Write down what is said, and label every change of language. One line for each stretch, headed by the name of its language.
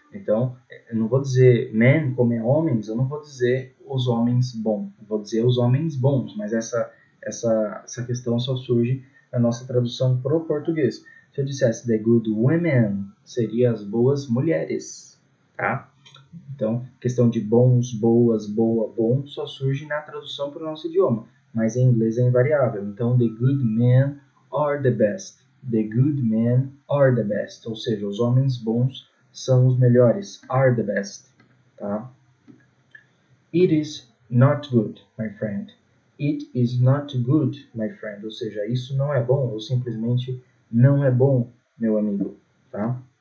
Portuguese: Então, eu não vou dizer men como é homens, eu não vou dizer os homens bons, eu vou dizer os homens bons, mas essa questão só surge na nossa tradução para o português. Se eu dissesse
English: the good women,
Portuguese: seria as boas mulheres, tá? Então, questão de bons, boas, boa, bom, só surge na tradução para o nosso idioma, mas em inglês é invariável.
English: Então, the good men are the best. The good men are the best.
Portuguese: Ou seja, os homens bons são os melhores.
English: Are the best. Tá? It is not good, my friend. It is not good, my friend.
Portuguese: Ou seja, isso não é bom, ou simplesmente não é bom, meu amigo. Tá?